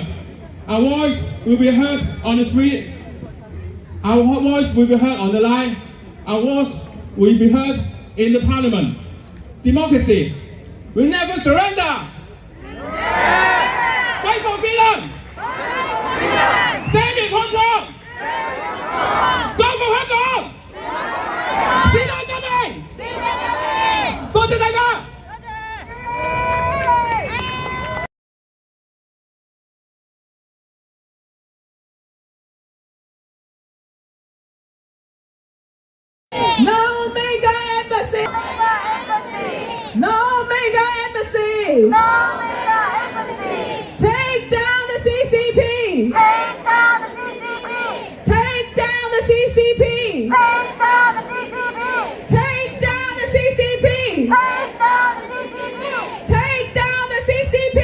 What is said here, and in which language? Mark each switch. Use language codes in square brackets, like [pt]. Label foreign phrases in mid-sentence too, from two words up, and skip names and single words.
[en] Our voice will be heard on the street. Our voice will be heard on the line. Our voice will be heard in the parliament. Democracy will never surrender. Fight for freedom. Stand with Hong Kong. Go for Hong Kong. [yue] 時代革命。多謝大家。 [en] No mega embassy! No mega embassy! Take down the CCP! Take down the CCP! Take down the CCP! Take down the CCP! Take down the CCP! Take down the CCP! Take down the CCP!